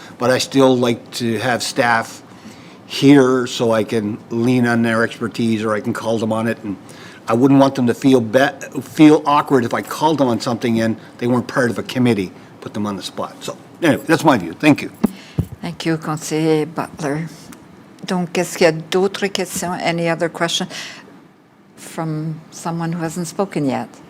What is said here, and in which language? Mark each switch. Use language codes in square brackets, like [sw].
[en] But I still like to have staff here so I can lean on their expertise or I can call them on it. And I wouldn't want them to feel awkward if I called them on something and they weren't part of a committee, put them on the spot. So anyway, that's my view. Thank you. Thank you, Conseiller Butler. [fr] Donc, est-ce qu'il y a d'autres questions? [en] Any other question from someone who hasn't spoken yet?